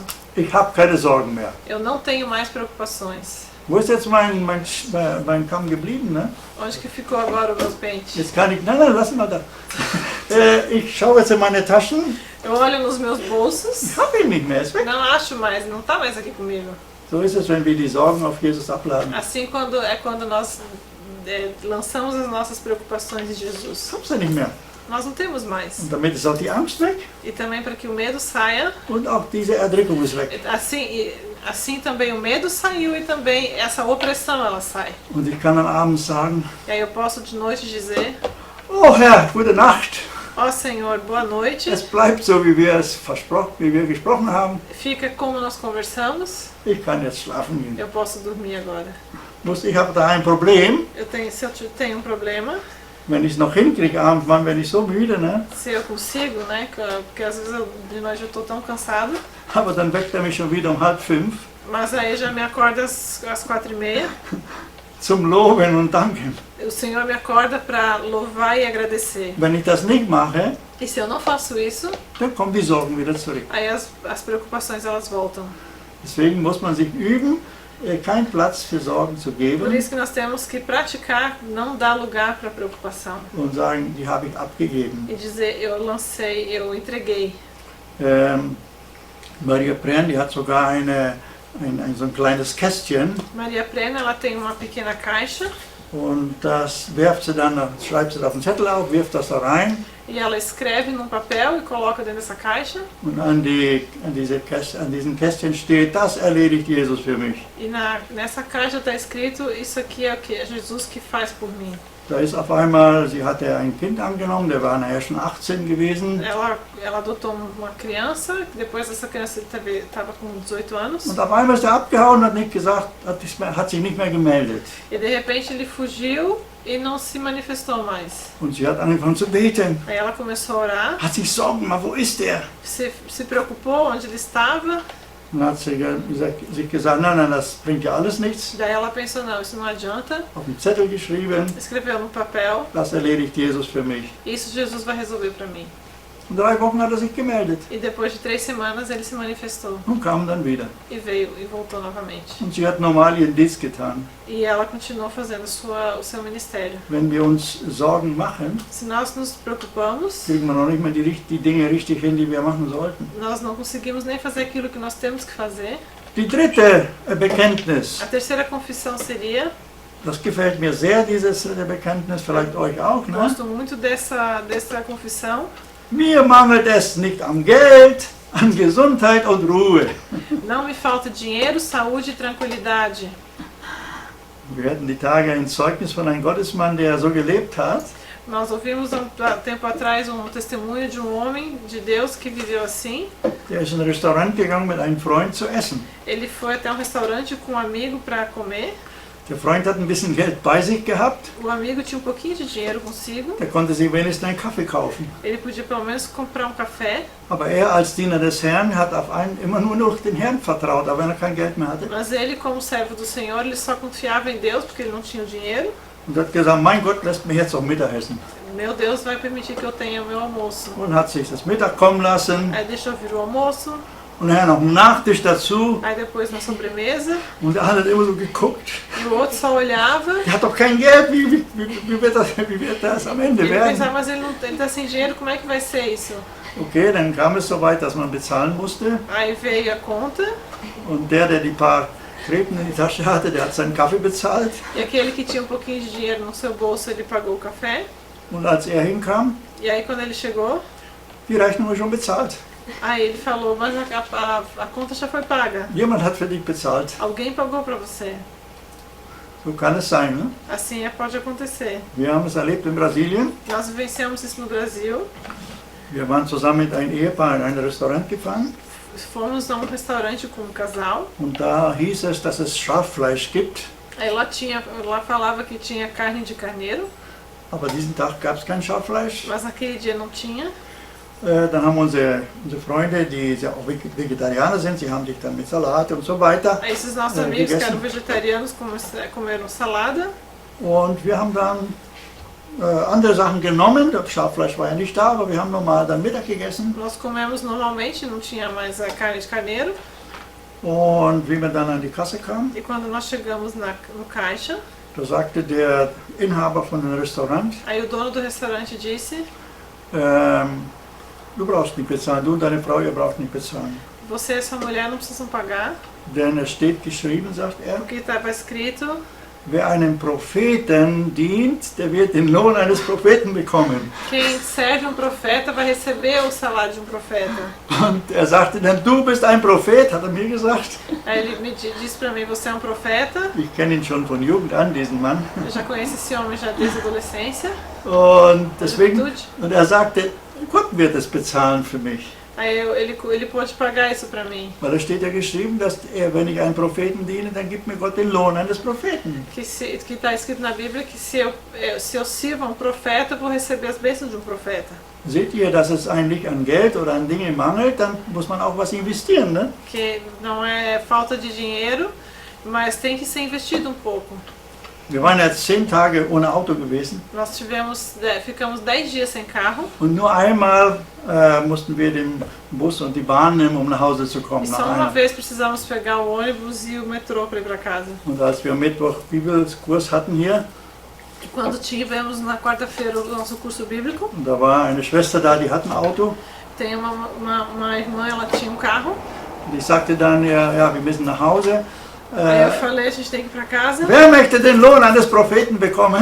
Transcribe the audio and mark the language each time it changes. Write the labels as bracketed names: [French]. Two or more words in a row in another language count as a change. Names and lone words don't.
[German] Ich habe keine Sorgen mehr. [Portuguese] Eu não tenho mais preocupações. [German] Wo ist jetzt mein Kamm geblieben? Ne? [Portuguese] Onde que ficou agora o meu pente? [German] Jetzt kann ich, nein, lass mal da. Ich schaue jetzt in meine Taschen. [Portuguese] Eu olho nos meus bolsos, [German] Ich habe ihn nicht mehr, ist weg. [Portuguese] não acho mais, não está mais aqui comigo. [German] So ist es, wenn wir die Sorgen auf Jesus abladen. [Portuguese] Assim quando nós lançamos as nossas preocupações em Jesus. [German] Hab's ja nicht mehr. [Portuguese] Nós não temos mais. [German] Und damit ist auch die Angst weg [Portuguese] E também para que o medo saia, [German] und auch diese Erdrückung ist weg. [Portuguese] assim também o medo saiu e também essa opressão ela sai. [German] Und ich kann am Abend sagen, [Portuguese] E aí eu posso de noite dizer: [German] oh Herr, gute Nacht. [Portuguese] ó Senhor, boa noite. [German] Es bleibt so, wie wir gesprochen haben. [Portuguese] Fica como nós conversamos. [German] Ich kann jetzt schlafen gehen. [Portuguese] Eu posso dormir agora. [German] Ich habe da ein Problem. [Portuguese] Se eu tenho problema, [German] Wenn ich es noch hinkriege, abends, Mann, bin ich so müde, ne? [Portuguese] se eu consigo, né? Porque às vezes de noite eu estou tão cansado. [German] Aber dann weckt er mich schon wieder um 4:30 [Portuguese] Mas aí já me acorda às 4:30. [German] zum Loben und Danken. [Portuguese] O Senhor me acorda para louvar e agradecer. [German] Wenn ich das nicht mache, [Portuguese] E se eu não faço isso, [German] dann kommen die Sorgen wieder zurück. [Portuguese] aí as preocupações elas voltam. [German] Deswegen muss man sich üben, keinen Platz für Sorgen zu [Portuguese] Por [German] geben [Portuguese] isso que nós temos que praticar, não dar lugar para preocupação. [German] und sagen, die habe ich abgegeben. [Portuguese] E dizer, eu lancei, eu entreguei. [German] Maria Brenn, die hat sogar so ein kleines Kästchen [Portuguese] Maria Prena, ela tem uma pequena caixa [German] und das schreibt sie auf den Zettel auf, wirft das da rein [Portuguese] e ela escreve num papel e coloca dentro dessa caixa. [German] und an diesem Kästchen steht, das erledigt Jesus für mich. [Portuguese] E nessa caixa está escrito, isso aqui é o que é Jesus que faz por mim. [German] Da ist auf einmal, sie hatte ein Kind angenommen, der war nachher schon 18 gewesen. [Portuguese] Ela adotou uma criança, depois essa criança estava com 18 anos. [German] Und auf einmal ist er abgehauen und hat nicht gesagt, hat sich nicht mehr gemeldet. [Portuguese] E de repente ele fugiu e não se manifestou mais. [German] Und sie hat angefangen zu beten. [Portuguese] Aí ela começou a orar, [German] Hat sich Sorgen gemacht, wo ist der? [Portuguese] se preocupou onde ele estava. [German] Und hat sie sich gesagt, nein, das bringt ja alles nichts. [Portuguese] Daí ela pensou, não, isso não adianta. [German] Auf den Zettel geschrieben, [Portuguese] Escreveu no papel, [German] das erledigt Jesus für mich. [Portuguese] isso Jesus vai resolver para mim. [German] Und 3 Wochen hat er sich gemeldet [Portuguese] E depois de 3 semanas ele se manifestou [German] und kam dann wieder. [Portuguese] e veio e voltou novamente. [German] Und sie hat normal ihren Dienst getan. [Portuguese] E ela continuou fazendo o seu ministério. [German] Wenn wir uns Sorgen machen, [Portuguese] Se nós nos preocupamos, [German] kriegen wir noch nicht mal die Dinge richtig hin, die wir machen sollten. [Portuguese] nós não conseguimos nem fazer aquilo que nós temos que fazer. [German] Die dritte Bekenntnis, [Portuguese] A terceira confissão seria, [German] das gefällt mir sehr, dieses dritte Bekenntnis, vielleicht euch auch. Ne? [Portuguese] gosto muito dessa confissão, [German] Mir mangelt es nicht am Geld, an Gesundheit und Ruhe. [Portuguese] não me falta dinheiro, saúde e tranquilidade. [German] Wir hatten die Tage ein Zeugnis von einem Gottesmann, der so gelebt hat. [Portuguese] Nós ouvimos há tempo atrás um testemunho de um homem de Deus que viveu assim. [German] Der ist in ein Restaurant gegangen mit einem Freund zu essen. [Portuguese] Ele foi até um restaurante com um amigo para comer. [German] Der Freund hat ein bisschen Geld bei sich gehabt, [Portuguese] O amigo tinha um pouquinho de dinheiro consigo. [German] der konnte sich wenigstens einen Kaffee kaufen. [Portuguese] Ele podia pelo menos comprar um café. [German] Aber er als Diener des Herrn hat auf einen immer nur noch den Herrn vertraut, auch wenn er kein Geld mehr hatte. [Portuguese] Mas ele, como servo do Senhor, ele só confiava em Deus porque ele não tinha o dinheiro. [German] Und hat gesagt, mein Gott lässt mich jetzt auch Mittagessen. [Portuguese] Meu Deus vai permitir que eu tenha o meu almoço. [German] Und hat sich das Mittag kommen lassen [Portuguese] Aí deixou vir o almoço. [German] und nachher noch einen Nachtisch dazu. [Portuguese] Aí depois na sobremesa. [German] Und der andere hat immer so geguckt. [Portuguese] E o outro só olhava. [German] Der hat doch kein Geld, wie wird das am Ende [Portuguese] Ele [German] werden? [Portuguese] pensava, mas ele tá sem dinheiro, como é que vai ser isso? [German] Okay, dann kam es so weit, dass man bezahlen musste. [Portuguese] Aí veio a conta. [German] Und der die paar Kreten in die Tasche hatte, der hat seinen Kaffee bezahlt. [Portuguese] E aquele que tinha um pouquinho de dinheiro no seu bolso, ele pagou o café. [German] Und als er hinkam, [Portuguese] E aí quando ele chegou, [German] die Rechnung war schon bezahlt. [Portuguese] aí ele falou, mas a conta já foi paga. [German] Jemand hat für dich bezahlt. [Portuguese] Alguém pagou para você. [German] So kann es sein. Ne? [Portuguese] Assim pode acontecer. [German] Wir haben es erlebt in Brasilien. [Portuguese] Nós vivenciamos isso no Brasil. [German] Wir waren zusammen mit einem Ehepaar in ein Restaurant gefahren. [Portuguese] Fomos a um restaurante com um casal. [German] Und da hieß es, dass es Schaffleisch gibt. [Portuguese] Aí lá falava que tinha carne de carneiro, [German] Aber diesen Tag gab es kein Schaffleisch. [Portuguese] mas naquele dia não tinha. [German] Dann haben unsere Freunde, die ja auch Vegetarier sind, sie haben sich dann mit Salat und so weiter [Portuguese] Aí esses nossos amigos que eram vegetarianos comeram salada. [German] Und wir haben dann andere Sachen genommen. Das Schaffleisch war ja nicht da, aber wir haben normal dann Mittag gegessen. [Portuguese] Nós comemos normalmente, não tinha mais a carne de carneiro. [German] Und wie wir dann an die Kasse kamen, [Portuguese] E quando nós chegamos no caixa, [German] da sagte der Inhaber von dem Restaurant, [Portuguese] aí o dono do restaurante disse: [German] du brauchst nicht bezahlen, du und deine Frau, ihr braucht nicht bezahlen. [Portuguese] você e sua mulher não precisam pagar, [German] Denn es steht geschrieben, sagt er, [Portuguese] porque estava escrito: [German] wer einem Propheten dient, der wird den Lohn eines Propheten bekommen. [Portuguese] quem serve um profeta vai receber o salário de um profeta. [German] Und er sagte dann, du bist ein Prophet, hat er mir gesagt. [Portuguese] Aí ele me disse para mim: você é um profeta. [German] Ich kenne ihn schon von Jugend an, diesen Mann. [Portuguese] Eu já conheço esse homem já desde a adolescência. [German] Und deswegen, [Portuguese] Juventude. [German] und er sagte, Gott wird es bezahlen für mich. [Portuguese] Aí ele pôde pagar isso para mim. [German] Weil da steht ja geschrieben, dass er, wenn ich einen Propheten diene, dann gibt mir Gott den Lohn eines Propheten. [Portuguese] Que está escrito na Bíblia que se eu sirvo a um profeta, eu vou receber as bênçãos de um profeta. [German] Seht ihr, dass es eigentlich an Geld oder an Dingen mangelt, dann muss man auch was investieren, ne? [Portuguese] Que não é falta de dinheiro, mas tem que ser investido um pouco. [German] Wir waren jetzt 10 Tage ohne Auto gewesen [Portuguese] Nós ficamos 10 dias sem carro [German] und nur einmal mussten wir den Bus und die Bahn nehmen, um nach Hause zu [Portuguese] e [German] kommen. [Portuguese] só [German] Nach [Portuguese] uma [German] einer. [Portuguese] vez precisamos pegar o ônibus e o metrô para ir para casa. [German] Und als wir am Mittwoch Bibelkurs hatten hier, [Portuguese] E quando tivemos na quarta-feira o nosso curso bíblico, [German] und da war eine Schwester da, die hat ein Auto, [Portuguese] tem uma irmã, ela tinha um carro. [German] die sagte dann, ja, wir müssen nach Hause. [Portuguese] Aí eu falei, a gente tem que ir para casa. [German] Wer möchte den Lohn eines Propheten bekommen?